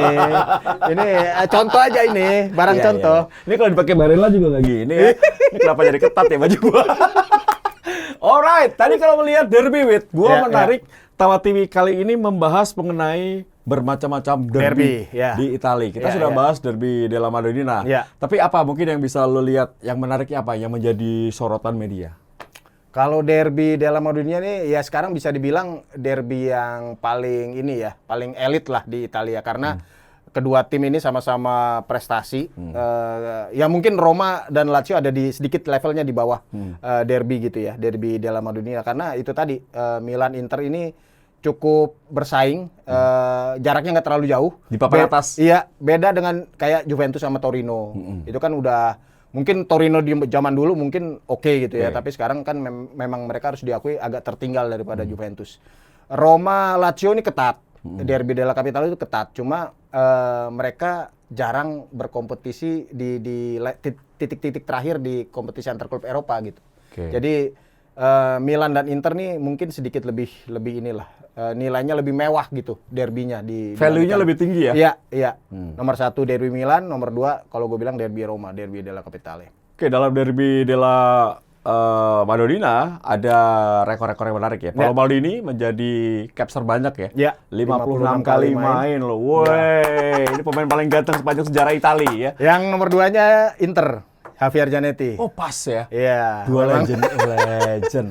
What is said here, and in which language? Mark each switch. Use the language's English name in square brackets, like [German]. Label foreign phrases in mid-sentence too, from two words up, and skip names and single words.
[Indonesian] Ini contoh aja ini, barang Iya, contoh. iya. Ini kalau dipakai Barella juga nggak gini ya. Ini kenapa jadi ketat ya baju gua? Alright, tadi kalau melihat derby, Wit, gua Iya, menarik. Tawa TV kali ini membahas mengenai bermacam-macam derby, Derby, ya. di Italia. Kita Iya, sudah iya. bahas derby della Madonnina. Iya. Tapi apa mungkin yang bisa lo lihat yang menariknya apa yang menjadi sorotan media? Kalau derby della Madonnina nih ya sekarang bisa dibilang derby yang paling ini ya, paling elit lah di Italia karena kedua tim ini sama-sama prestasi. Ya mungkin Roma dan Lazio ada di sedikit levelnya di bawah derby gitu ya, derby della Madonnina karena itu tadi Milan Inter ini cukup bersaing, jaraknya nggak terlalu jauh. Di papan atas. Iya, beda dengan kayak Juventus sama Torino. Itu kan udah mungkin Torino di zaman dulu mungkin oke gitu ya, Oke. tapi sekarang kan memang mereka harus diakui agak tertinggal daripada Juventus. Roma Lazio ini ketat. Derby della Capitale itu ketat, cuma mereka jarang berkompetisi di titik-titik terakhir di kompetisi antar klub Eropa gitu. Oke. Jadi Milan dan Inter nih mungkin sedikit lebih inilah nilainya lebih mewah gitu derbynya di Value-nya lebih tinggi ya? Iya, iya. Nomor 1 derby Milan, nomor 2 kalau gue bilang derby Roma, derby della Capitale. Oke, dalam derby della Madonnina ada rekor-rekor yang menarik ya. Paolo Maldini menjadi caps terbanyak ya. Ya, 56 kali main loh. Woi, ini pemain paling ganteng sepanjang sejarah Italia ya. Yang nomor 2-nya Inter, Javier Zanetti. Oh, pas ya. Iya. Dua memang legend.